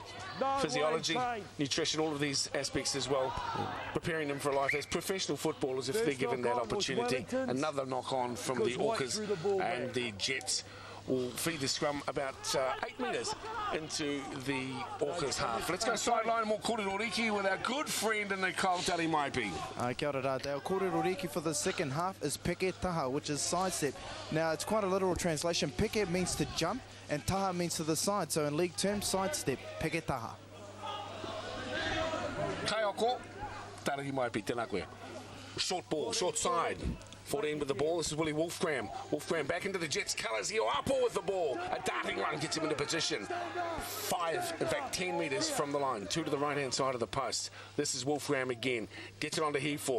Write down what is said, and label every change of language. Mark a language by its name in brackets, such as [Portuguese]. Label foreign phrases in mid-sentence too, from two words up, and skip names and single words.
[English] Physiology, nutrition, all of these aspects as well, preparing them for life as professional footballers if they're given that opportunity. Another knock-on from the Orcas, and the Jets will feed the scrum about 8 metres into the Orcas half. Let's go sideline more Koreroriki with our good friend in the Kautari Maipi. [Māori] Kia ora rā, [English] our Koreroriki for the second half is [Māori] peke taha, [English] which is sidestep. Now, it's quite a literal translation. Peke means to jump, and taha means to the side. So in league terms, sidestep, [Māori] peke taha. Kaioko, Taraki Maipi, tēnā koe. [English] Short ball, short side. 14 with the ball. This is Willie Wolfgram. Wolfgram back into the Jets' colours. Ioapo with the ball. A darting run gets him into position. 5, in fact 10 metres from the line. 2 to the right-hand side of the post. This is Wolfgram again. Gets it onto Hefor.